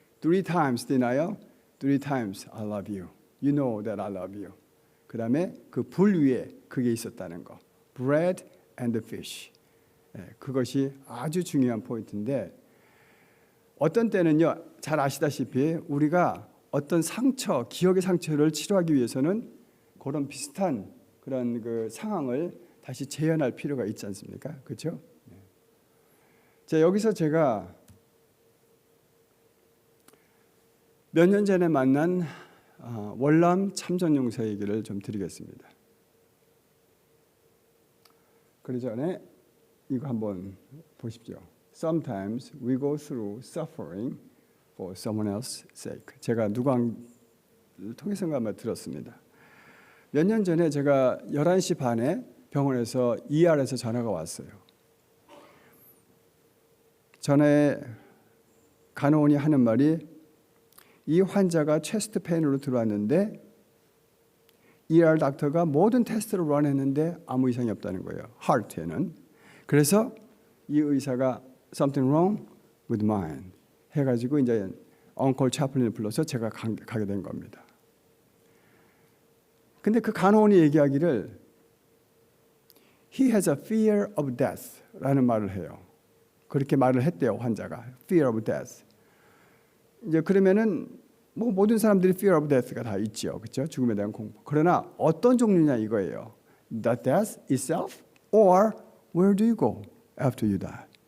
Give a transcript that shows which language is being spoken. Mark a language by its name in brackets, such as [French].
[English] 3 times denial, 3 times I love you. You know that I love you. [Korean] 그 다음에 그 불 위에 그게 있었다는 거. [English] Bread and fish. [Korean] 그것이 아주 중요한 포인트인데 어떤 때는요, 잘 아시다시피 우리가 어떤 상처, 기억의 상처를 치료하기 위해서는 그런 비슷한 그런 그 상황을 다시 재현할 필요가 있지 않습니까? 그렇죠? 자, 여기서 제가 몇 년 전에 만난 월남 참전용사 얘기를 좀 드리겠습니다. 그 전에 이거 한번 보십시오. [English] Sometimes we go through suffering for someone else's sake. [Korean] 제가 누구를 통해서인가 아마 들었습니다. 몇 년 전에 제가 11시 반에 병원에서 ER에서 전화가 왔어요. 전화에 간호원이 하는 말이 이 환자가 체스트 페인으로 들어왔는데 ER 닥터가 모든 테스트를 런했는데 아무 이상이 없다는 거예요. 하트에는. 그래서 이 의사가 [English] something wrong with mine [Korean] 해가지고 이제 엉클 차플린을 불러서 제가 가게 된 겁니다. 근데 그 간호원이 얘기하기를 [English] He has a fear of death [Korean] 라는 말을 해요. 그렇게 말을 했대요, 환자가. [English] Fear of death. [Korean] 이제 그러면은 뭐 모든 사람들이 fear of death가 다 있죠. 그렇죠? 죽음에 대한 공포. 그러나 어떤 종류냐 이거예요. [English] The death itself or where do you go after you die?